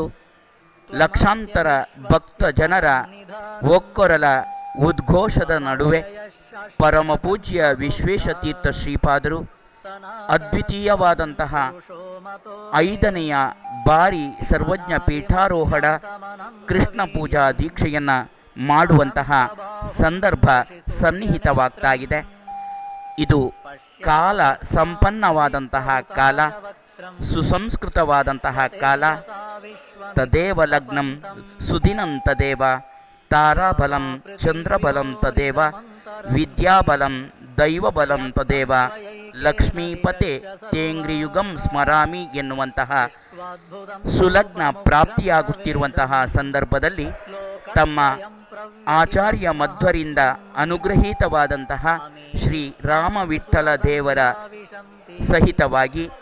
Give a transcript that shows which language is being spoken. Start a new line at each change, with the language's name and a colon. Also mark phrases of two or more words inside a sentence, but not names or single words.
Kannada: ಲಕ್ಷಾಂತರ ಭಕ್ತ ಜನರ ಒಕ್ಕೊರಲ ಉದ್ಘೋಷದ ನಡುವೆ ಪರಮ ಪೂಜ್ಯ ವಿಶ್ವೇಶತೀರ್ಥ ಶ್ರೀಪಾದರು ಅದ್ವಿತೀಯವಾದಂತಹ 5ನೆಯ ಬಾರಿ ಸರ್ವಜ್ಞ ಪೀಠಾರೋಹಣ ಕೃಷ್ಣ ಪೂಜಾ ದೀಕ್ಷೆಯನ್ನ ಮಾಡುವಂತಹ ಸಂದರ್ಭ ಸನ್ನಿಹಿತವಾಗ್ತಾ ಇದೆ. ಇದು ಕಾಲ ಸಂಪನ್ನವಾದಂತಹ ಕಾಲ, ಸುಸಂಸ್ಕೃತವಾದಂತಹ ಕಾಲ.
Sanskrit: ತದೇವ ಲಗ್ನಂ ಸುದಿನಂ ತದೇವ ತಾರಾಬಲಂ ಚಂದ್ರಬಲಂ ತದೇವ ವಿದ್ಯಾಬಲಂ ದೈವಬಲಂ ತದೇವ ಲಕ್ಷ್ಮೀಪತೆ ತೇಂಗ್ರಿಯುಗಂ ಸ್ಮರಾಮಿ
Kannada: ಎನ್ನುವಂತಹ ಸುಲಗ್ನ ಪ್ರಾಪ್ತಿಯಾಗುತ್ತಿರುವಂತಹ ಸಂದರ್ಭದಲ್ಲಿ ತಮ್ಮ ಆಚಾರ್ಯ ಮಧ್ವರಿಂದ ಅನುಗ್ರಹೀತವಾದಂತಹ ಶ್ರೀ ರಾಮವಿಠಲ ದೇವರ ಸಹಿತವಾಗಿ